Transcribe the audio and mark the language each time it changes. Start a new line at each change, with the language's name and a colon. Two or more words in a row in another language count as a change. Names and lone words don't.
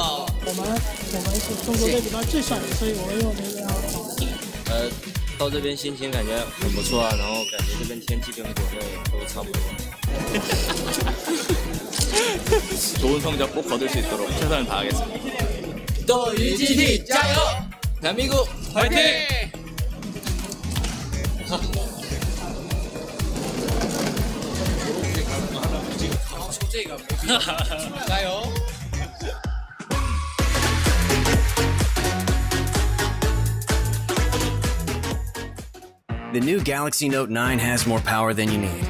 Chinese: 我们是中国队比较智省，所以我们用那个到这边心情感觉很不错啊，然后感觉这边天气跟国内都差不多。
Korean: 좋은 성적 꼭 거둘 수 있도록 최선을 다하겠습니다. 또 UGT加油！ 대한민국 화이팅!
Chinese: 加油！
English: The new Galaxy Note 9 has more power than you need.